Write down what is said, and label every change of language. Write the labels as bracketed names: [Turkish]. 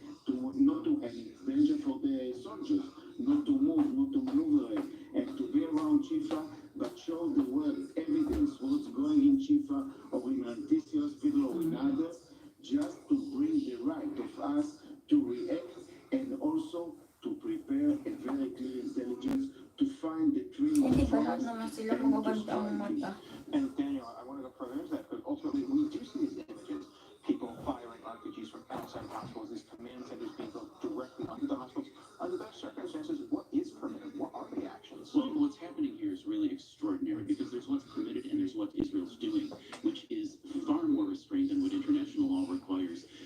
[English] to not to, and it's danger for the soldiers, not to move, not to maneuver, and to be around Shifa, but show the world evidence what's going in Shifa or in Antisi Hospital or in others, just to bring the right of us to react and also to prepare a very clear intelligence to find the tree. [Filipino] Hindi ba naman sila magaganda ang mata? [English] And Daniel, I want to go further into that, because ultimately we do see these images, people firing RPGs from outside hospitals, these command centers being built directly under the hospitals. Under those circumstances, what is permitted? What are the actions? Well, what's happening here is really extraordinary, because there's what's permitted and there's what Israel's doing, which is far more restrained than what international law requires.